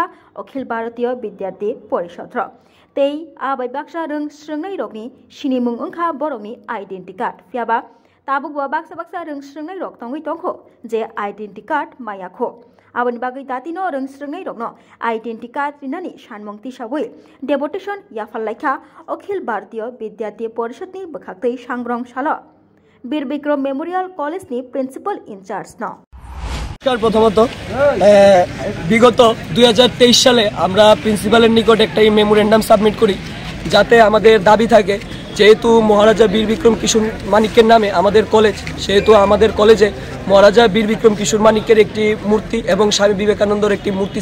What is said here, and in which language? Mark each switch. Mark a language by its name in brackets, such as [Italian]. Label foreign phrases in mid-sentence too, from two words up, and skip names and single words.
[Bodo] अखिल भारतीय विद्यार्थी परिषद र तै आबै बाक्सा रों स्रोंनाय रगनि सिनिमुं ओंखा बर'नि [English] identity card [Bodo] फियाबा ताबुकबो बाक्सा बाक्सा रों स्रोंनाय रग तंगै तंखो जे [English] identity card [Bodo] मायाखो आबोनि बागै दातिनो रों स्रोंनाय रगनो [English] identity card [Bodo] रिनानि सानमंग तिसाबै डेपुटेशन याफालायखा अखिल भारतीय विद्यार्थी परिषदनि बखाक्तै सांग्रंशाला বীর বিক্রম মেমোরিয়াল কলেজনি [English] principal in-charge [Bodo] ন [Bangla] প্রথমত বিগত 2023 সালে আমরা প্রিন্সিপালের নিকট একটা মেমোরেন্ডাম সাবমিট করি যাতে আমাদের দাবি থাকে যেহেতু মহারাজা বীর বিক্রম কিশোর মানিকের নামে আমাদের কলেজ সেহেতু আমাদের কলেজে মহারাজা বীর বিক্রম কিশোর মানিকের একটি মূর্তি এবং স্বামী বিবেকানন্দর একটি মূর্তি